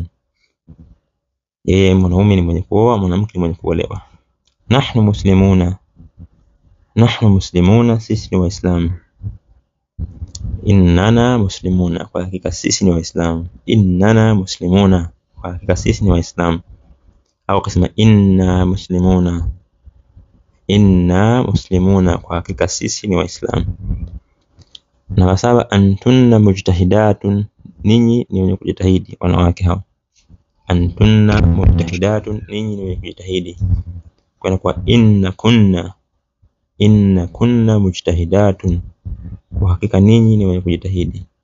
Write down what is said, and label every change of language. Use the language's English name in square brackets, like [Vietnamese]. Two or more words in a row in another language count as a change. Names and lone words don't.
[Swahili] Yeye mwanaume ni mwenye kuoa, mwanamke ni mwenye kuolewa. [Arabic] نحن مسلمون نحن مسلمون, [Swahili] sisi ni waislamu. [Arabic] إننا مسلمون, [Swahili] kwa hakika sisi ni waislamu. [Arabic] إننا مسلمون, [Swahili] kwa hakika sisi ni waislamu. Au kusema [Arabic] إنا مسلمون إنا مسلمون, [Swahili] kwa hakika sisi ni waislamu. Namba 7, [Arabic] أنتن مجتهدات, [Swahili] ninyi ni wenye kujitahidi, wanawake hao. [Arabic] أنتن مجتهدات, [Swahili] ninyi ni wenye kujitahidi. Kwa [Arabic] إنكن مجتهدات, [Swahili] kwa hakika ninyi ni wenye kujitahidi.